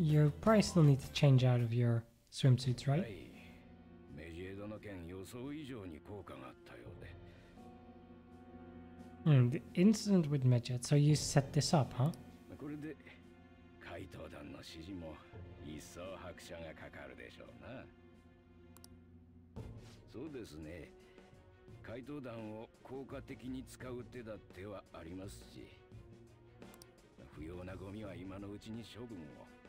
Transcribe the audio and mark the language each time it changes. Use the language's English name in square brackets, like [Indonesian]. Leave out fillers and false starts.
[English] You probably still need to change out of your swimsuits, right? [Japanese] メジエドの件予想以上に効果があったようで。 [English] The incident with Medjet, so you set this up, huh? [Japanese] これで怪盗団の指示も一層拍車がかかるでしょうな。そうですね。怪盗団を効果的に使う手だってはありますし、不要なゴミは今のうちに処分を。